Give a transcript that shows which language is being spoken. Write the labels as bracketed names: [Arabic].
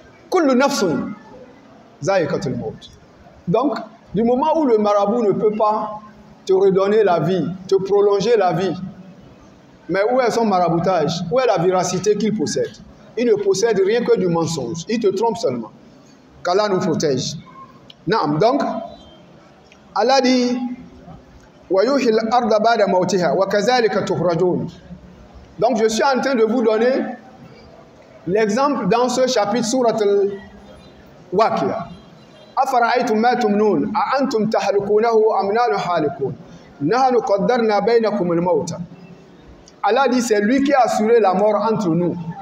[Arabic] Kullu nafsun zaïkatul maut. [French] Donc, du moment où le marabout ne peut pas te redonner la vie, te prolonger la vie, mais où est son maraboutage? Où est la véracité qu'il possède? Il ne possède rien que du mensonge. Il te trompe seulement. Qu'Allah nous protège. Naam, donc, Allah dit [Arabic] وَيُحْيِي الْأَرْضَ بَعْدَ مَوْتِهَا وَكَذَلِكَ تُخْرَجُونَ. [French] Donc, je suis en train de vous donner l'exemple dans ce chapitre Surat al-Waqi'a. [Arabic] أَفَرَأَيْتُمْ مَا تُمْنُونَ أَأَنْتُمْ تَحْلُقُونَهُ أَمْ نَحْنُ حَالِقُونَ نَحْنُ قَدَّرْنَا بَيْنَكُمُ الْمَوْتَ. [French] Allah dit, c'est lui qui a assuré la mort entre nous.